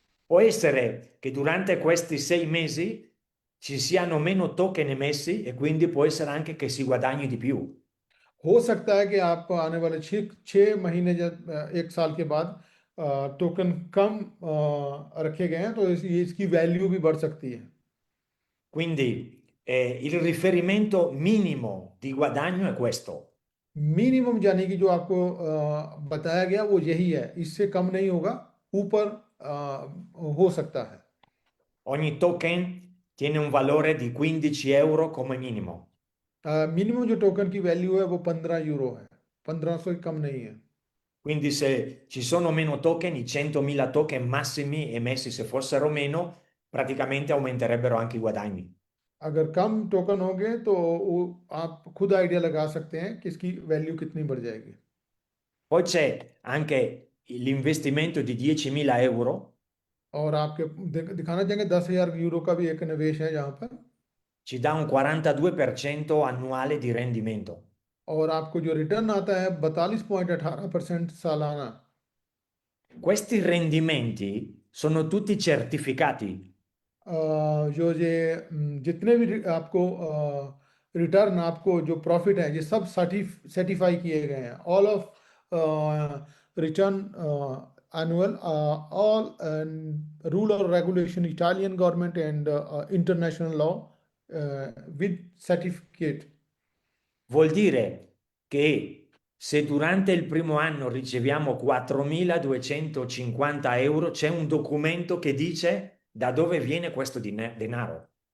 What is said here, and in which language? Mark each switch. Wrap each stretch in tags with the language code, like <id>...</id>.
<it>può essere che durante questi 6 mesi ci siano meno token emessi e quindi può essere anche che si guadagni di più.</it> <hi>हो सकता है कि आप आने वाले 6 महीने, जब 1 साल के बाद टोकन कम रखे गए हैं, तो इसकी वैल्यू भी बढ़ सकती है।</hi> <it>Quindi il riferimento minimo di guadagno è questo.</it> <hi>Minimum यानी कि जो आपको बताया गया वो यही है, इससे कम नहीं होगा, ऊपर हो सकता है।</hi> <it>Ogni token tiene un valore di 15 euro come minimo.</it> <hi>Minimum जो टोकन की वैल्यू है वो 15 यूरो है, 1500 से कम नहीं है।</hi> <it>Quindi se ci sono meno token, i 100.000 token massimi emessi se fossero meno, praticamente aumenterebbero anche i guadagni.</it> <hi>अगर कम token होंगे तो आप खुद आइडिया लगा सकते हैं कि इसकी वैल्यू कितनी बढ़ जाएगी।</hi> <it>Poi c'è anche l'investimento di 10.000 euro</it> <hi>और आपके दिखाना चाहेंगे 10,000 यूरो का भी एक निवेश है जहाँ पर,</hi> <it>ci dà un 42% annuale di rendimento.</it> <hi>और आपको जो रिटर्न आता है 42.18% सालाना।</hi> <it>Questi rendimenti sono tutti certificati.</it> <hi>जो ये जितने भी आपको रिटर्न, आपको जो प्रॉफिट है, ये सब सर्टिफाई किए गए हैं।</hi> <en>All of return annual, all rule or regulation, Italian government and international law with certificate.</en> <it>Vuol dire che se durante il primo anno riceviamo 4.250 euro, c'è un documento che dice da dove viene questo denaro.</it>